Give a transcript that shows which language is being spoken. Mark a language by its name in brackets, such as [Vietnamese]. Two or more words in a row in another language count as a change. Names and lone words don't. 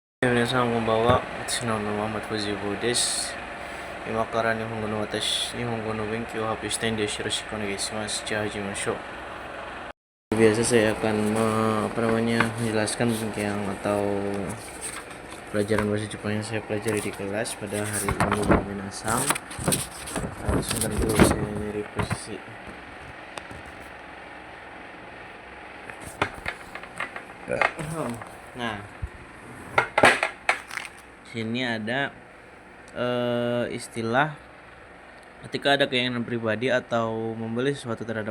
[Japanese] 皆さんこんばんは。私の名前はマトジボです。今から日本語の勉強を発表したいんです。よろしくお願いします。じゃあ始めましょう。 [Indonesian] Biasa saya akan menjelaskan yang atau pelajaran bahasa Jepang yang saya pelajari di kelas pada hari ini. Minasang. Sebentar dulu saya nyari posisi. Nah, sini ada istilah ketika ada keinginan pribadi atau membeli sesuatu terhadap